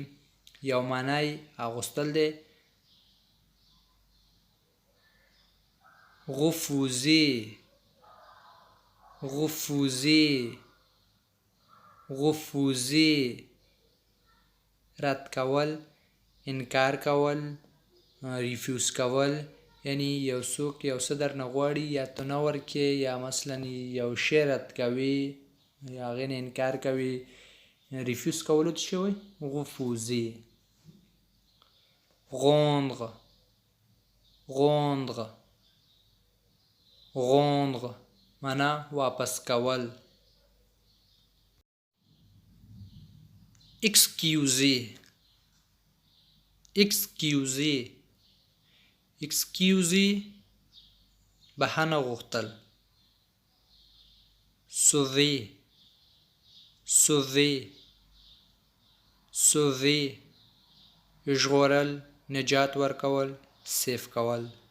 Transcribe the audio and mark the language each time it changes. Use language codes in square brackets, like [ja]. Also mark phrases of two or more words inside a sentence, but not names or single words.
[ps] یو معنی اغوستل دی. [fr] refuser, refuser, refuser [ps] رد کول، انکار کول، ریفیوز کول، یعنی یو څوک یو څه درنه غواړي یا ته نه ورکې، یا مثلا یو شی رد کوي یا هغې نه انکار کوي. ریفیوز کولو ته څه وایي؟ refuser. [fr] rendre, rendre, rendre [ps] معنا واپس کول. [fr] excuser, excuser, excuser [ps] بخښنه غوښتل. [fr] sauver, sauver, sauver [ps] ژغورل، نجات ورکول، سیف کول.